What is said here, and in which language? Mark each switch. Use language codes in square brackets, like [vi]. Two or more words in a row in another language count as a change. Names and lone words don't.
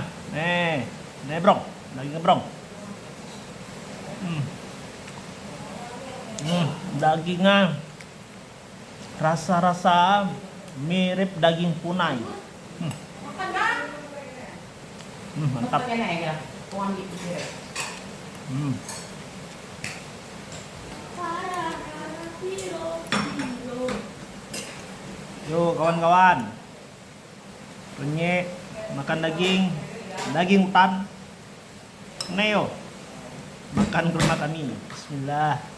[ms] Bro. Dagingnya, Bro. Dagingnya rasa-rasa mirip daging punai. Mantap. [vi] Cái này kìa, con ăn vịt kìa. [ms] Yuk kawan-kawan, penyek makan daging hutan. Neo makan ke rumah kami. Bismillah.